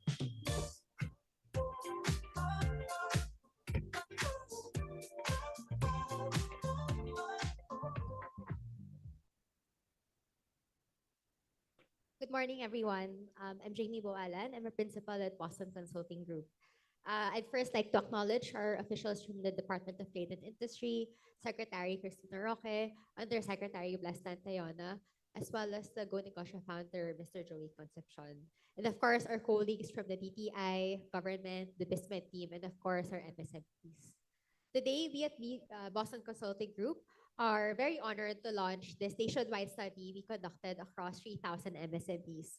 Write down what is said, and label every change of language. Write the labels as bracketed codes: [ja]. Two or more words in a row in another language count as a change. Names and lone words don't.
[en] Good morning, everyone. I'm Jamie Boalan. I'm a principal at Boston Consulting Group. I'd first like to acknowledge our officials from the Department of Trade and Industry, Secretary Cristina Roque, Undersecretary Blas Tayona, as well as the Go Negosyo founder, Mr. Joey Concepcion. And of course, our colleagues from the DTI, government, the BISMED team, and of course, our MSMEs. Today, we at Boston Consulting Group are very honored to launch this nationwide study we conducted across 3,000 MSMEs.